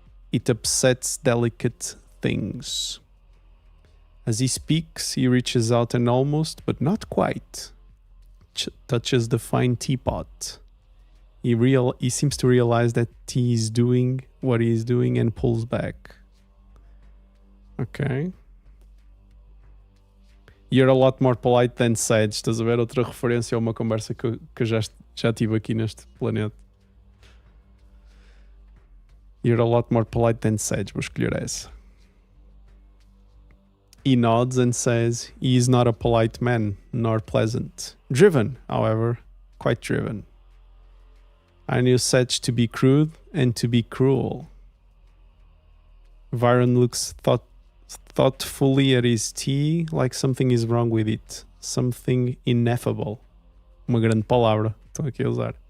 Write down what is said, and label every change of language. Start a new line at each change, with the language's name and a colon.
English: It upsets delicate things. As he speaks, he reaches out and almost, but not quite, touches the fine teapot. He seems to realize that he's doing what he's doing and pulls back. Okay. You're a lot more polite than Sage.
Portuguese: Estás a ver? Outra referência a uma conversa que eu já tive aqui neste planeta.
English: You're a lot more polite than Sedge,
Portuguese: vou escolher essa.
English: He nods and says he is not a polite man, nor pleasant. Driven, however, quite driven. I knew Sedge to be crude and to be cruel. Viren looks thoughtfully at his tea, like something is wrong with it. Something ineffable.
Portuguese: Uma grande palavra, estou aqui a usar.